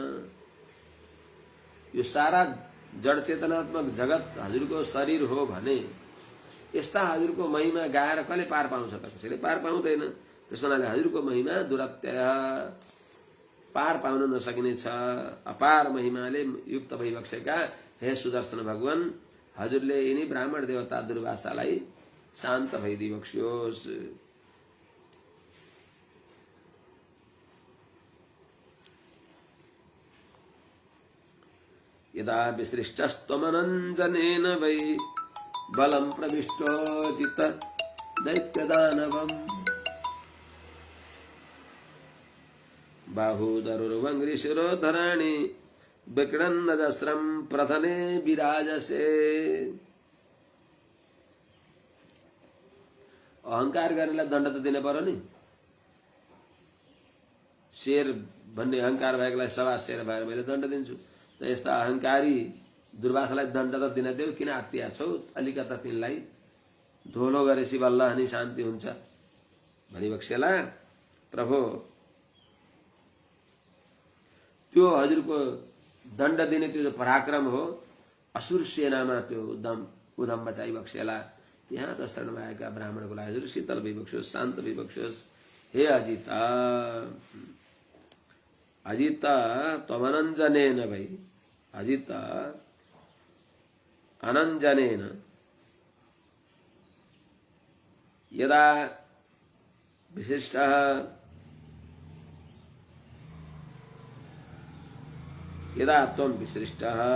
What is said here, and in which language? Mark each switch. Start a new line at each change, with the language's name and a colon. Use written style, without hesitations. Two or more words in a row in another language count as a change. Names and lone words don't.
Nepali: यो सारा जड चेतनात्मक जगत हजुरको शरीर हो भने यस्ता हजुरको महिमा गाएर कसले पार पाउँछ त? कसैले पार पाउँदैन। त्यस हुनाले हजुरको महिमा दुरत्यय पार पाउन नसकिने छ। अपार महिमाले युक्त भइबक्सेका हे सुदर्शन भगवान, हजुरले यिनी ब्राह्मण देवता दुर्वासालाई शान्त भइदिबक्स्योस्।
Sanskrit: यदा विसृष्टस्त्वमनञ्जनेन वै बलं प्रविष्टोऽजित दैत्यदानवम्, बाहूदरुर्वङ्घ्रिशिरोधराणि विक्रणन्नजस्रं प्रथने विराजसे।
Nepali: अहंकार गर्नेलाई दण्ड त दिनु पर्यो नि। शेर भन्ने अहंकार भएकोलाई सभा शेर भएर मैले दण्ड दिन्छु, त यस्ता अहंकारी दुर्वासालाई दण्ड त दिन देऊ, किन आत्तिया छौ? अलिकता तिनलाई धोलो गरेपछि बल्ल अनि शान्ति हुन्छ भनिबक्सेला। प्रभु त्यो हजुरको दण्ड दिने त्यो जो पराक्रम हो, असुर सेनामा त्यो उदम मचाइबक्सेला। यहाँ त शरणमा आएका ब्राह्मणको लागि हजुर शीतल भइबक्स्योस्, शान्त भइबक्स्योस्।
Sanskrit: हे अजिता, अजिता त्वमनञ्जनेन भई, अजिता अनञ्जनेन यदा विशिष्टः, यदा त्वं विसृष्टः